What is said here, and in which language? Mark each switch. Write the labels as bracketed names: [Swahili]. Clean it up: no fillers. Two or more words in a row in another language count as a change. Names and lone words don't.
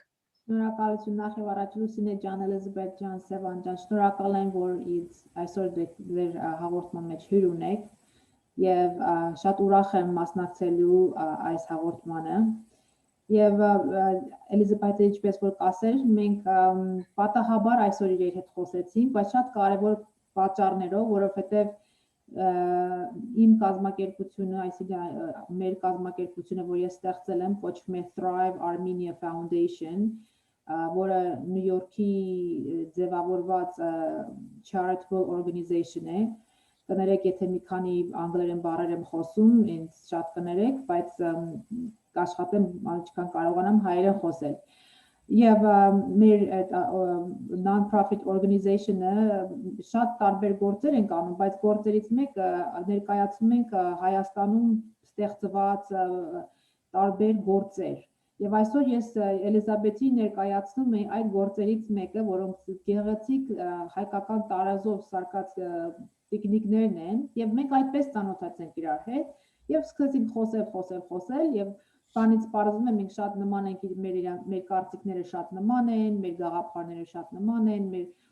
[Armenian] Շնորհակալություն նախ եւ առաջ Լուսինե ջան, Էլիզաբեթ ջան, Սևան ջան, շնորհակալ եմ, որ այսօր ձեր հաղորդման մեջ հյուր ունեք եւ շատ ուրախ եմ մասնակցելու այս հաղորդմանը։ Եվ Էլիզաբեթը ինչպես որ ասեր, մենք պատահաբար այսօր իր հետ խոսեցինք, բայց շատ կարևոր պատճառներով, որովհետեւ իմ կազմակերպությունը, այսինքն մեր կազմակերպությունը, որ ես ստեղծել եմ, կոչվում է Thrive Armenia Foundation, որը Նյու Յորքի ձևավորված [English] charitable organization [Armenian] է։ Կներեք, եթե մի քանի անգլերեն բառեր եմ խոսում, ինձ շատ կներեք, բայց կաշխատեմ ինչքան կարողանամ հայերեն խոսել։ Եվ մեր [English] non-profit organization- [Armenian] ը շատ տարբեր գործեր ենք անում, բայց գործերից մեկը ներկայացնում ենք Հայաստանում ստեղծված տարբեր գործեր։ Եվ այսօր ես Էլիզաբեթի ներկայացնում եմ այդ գործերից մեկը, որոնք գեղեցիկ հայկական տարազով սարքած տիկնիկներն են, եւ մենք այդպես ծանոթացանք իրար հետ եւ սկսեցինք խոսել եւ բանից պարզվում է մենք շատ նման ենք, մեր կարծիքները շատ նման են, մեր գաղափարները շատ նման են, մեր